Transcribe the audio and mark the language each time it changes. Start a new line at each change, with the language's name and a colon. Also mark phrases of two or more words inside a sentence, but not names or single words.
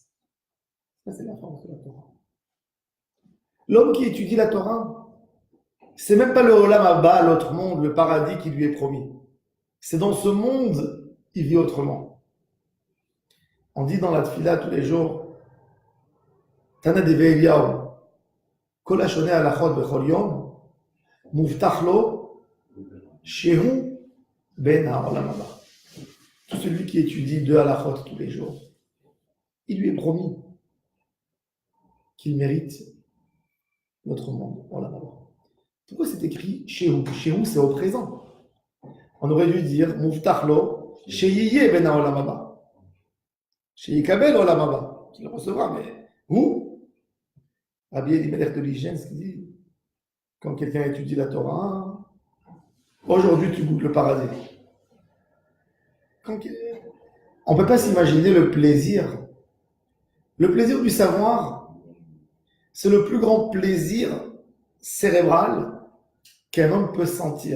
French: Ça, c'est la force de la Torah. L'homme qui étudie la Torah, c'est même pas le
Hebrew: עולם הבא,
French: l'autre monde, le paradis qui lui est promis. C'est dans ce monde, il vit autrement. On dit dans la tfila tous les jours:
Hebrew: תנא דאליהו כל השונה הלכות בכל יום מובטח לו שהוא בן העולם הבא.
French: Tout celui qui étudie deux halachot tous les jours, il lui est promis qu'il mérite notre monde.
Hebrew: עולם הבא.
French: Pourquoi c'est écrit shehu? Shehu, c'est au présent. On aurait dû dire
Hebrew: מובטח לו שיהיה בן העולם הבא. שיקבל עולם הבא.
French: Tu le recevras, mais où? Rabbi Elimelech de l'hygiène, ce qu'il dit, quand quelqu'un étudie la Torah, aujourd'hui tu goûtes le paradis. On ne peut pas s'imaginer le plaisir. Le plaisir du savoir, c'est le plus grand plaisir cérébral qu'un homme peut sentir.